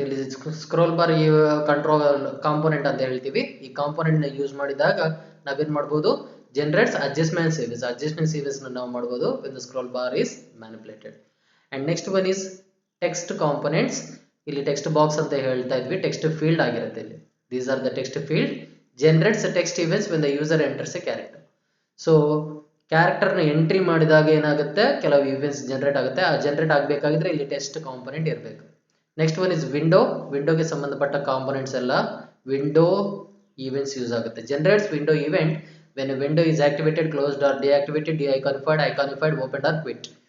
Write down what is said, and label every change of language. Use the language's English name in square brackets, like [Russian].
[Kannada] ಇಲ್ಲಿ scroll bar ಈ control component ಅಂತ ಹೇಳ್ತೀವಿ. ಈ ಕಾಂಪೋನೆಂಟ್ ನ ಯೂಸ್ ಮಾಡಿದಾಗ ನಾವೇನ್ ಮಾಡಬಹುದು, [English] generates adjustment series [Kannada] ನ ನಾವು ಮಾಡಬಹುದು [English] when the scroll bar is manipulated. and next one is text components. [Kannada] ಇಲ್ಲಿ ಟೆಕ್ಸ್ಟ್ ಬಾಕ್ಸ್ ಅಂತ ಹೇಳ್ತಾ ಇದ್ವಿ, ಟೆಕ್ಸ್ಟ್ ಫೀಲ್ಡ್ ಆಗಿರುತ್ತೆ. [English] ಇಲ್ಲಿ these are the text field. generates a text events when the user enters a character. [Kannada] So character ನ entry ಮಾಡಿದಾಗ ಏನಾಗುತ್ತೆ, ಕೆಲವು ಇವೆಂಟ್ಸ್ ಜನರೇಟ್ ಆಗುತ್ತೆ. ಆ ಜನರೇಟ್ ಆಗಬೇಕಾಗಿದ್ರೆ ಇಲ್ಲಿ ಟೆಕ್ಸ್ಟ್ ಕಾಂಪೋನೆಂಟ್ ಇರಬೇಕು. [English] Next one is window. [Kannada] ವಿಂಡೋಗೆ ಸಂಬಂಧಪಟ್ಟ ಕಾಂಪೋನೆಂಟ್ಸ್ ಎಲ್ಲ ವಿಂಡೋ ಈವೆಂಟ್ಸ್ ಯೂಸ್ ಆಗುತ್ತೆ. [English] generates window event when a window is activated, closed or deactivated, de-iconified, opened or quit.